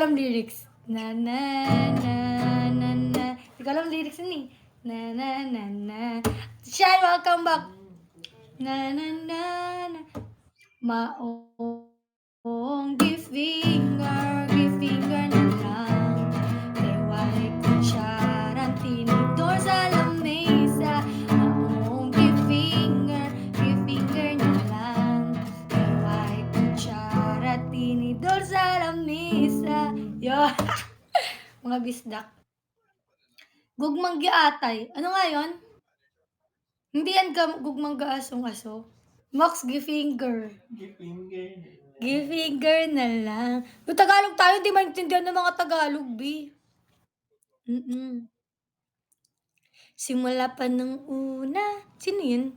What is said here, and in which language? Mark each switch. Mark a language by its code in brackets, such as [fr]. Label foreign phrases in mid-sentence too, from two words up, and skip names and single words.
[tl] lyrics. Na na na na na. Hindi ko alam lyrics yun eh. Na na na na. [en] Shine, welcome back. Na na na na. [ceb] Maong gifinger na lang. Leway kutsarang tinidor sa lamesa. Maong gifinger na lang. Leway kutsara tinidor sa lamesa. Yo, mga bisdak. Gugmang giatay. [tl] Ano nga yon? Hindi yan gugmang gaasong aso. [ceb] Max gifinger. Gifinger na lang. [tl] Yung Tagalog tayo, di maintindihan ng mga Tagalog, B. Simula pa nung una. Sino yun?